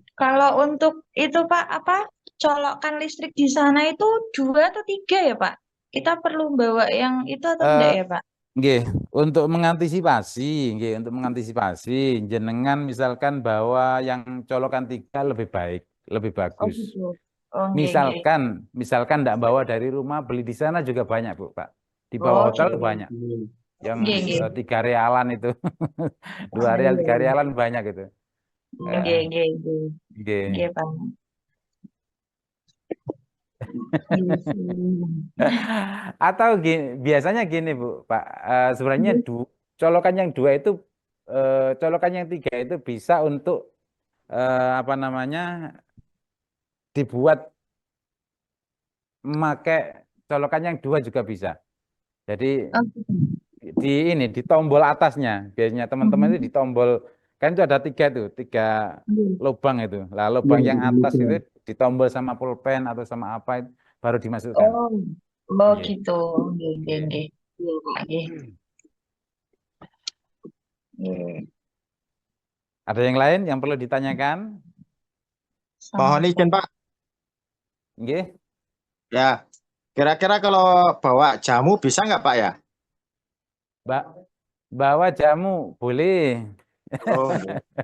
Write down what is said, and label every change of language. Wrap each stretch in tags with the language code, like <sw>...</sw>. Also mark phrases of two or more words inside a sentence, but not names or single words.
<id>Kalau untuk itu Pak, apa colokan listrik di sana itu 2 atau 3 ya Pak? Kita perlu bawa yang itu atau enggak Eh, ya Pak? nggih, untuk mengantisipasi, jenengan misalkan bawa yang colokan 3 lebih baik, lebih Oh bagus. gitu.</id> <jv>Oh, nggih, nggih.</jv> <id>Misalkan enggak bawa dari rumah, beli di sana juga banyak, Bu, Pak. Di Oh, bawah hotel gitu. banyak. Yang</id> <jv>Nggih, nggih. 3 realan itu. 2 real, 3 realan banyak itu. Nggih, nggih, nggih. Nggih.</jv> <id>Nggih, Pak. Iya sih. Atau biasanya gini, Bu, Pak. Sebenarnya colokan yang 2 itu, colokan yang 3 itu bisa untuk apa namanya, dibuat memakai colokan yang 2 juga bisa. Jadi Oh, gitu. di tombol atasnya, biasanya teman-teman itu di tombol, kan itu ada 3 tuh, 3 Nggih. lubang itu. Lah lubang yang atas itu ditombol sama pulpen atau sama apa itu, baru dimasukkan. Oh, oh Iya. gitu.</id> <jv>Nggih, nggih, Iya.</jv> <id>nggih. Iya, Pak.</id> <jv>Nggih. Nggih.</jv> <id>Ada yang lain yang perlu ditanyakan? Mohon Sama. izin Pak. Nggih. Ya, kira-kira kalau bawa jamu bisa nggak Pak ya? Mbak, bawa jamu boleh. Oh, nggih.</id>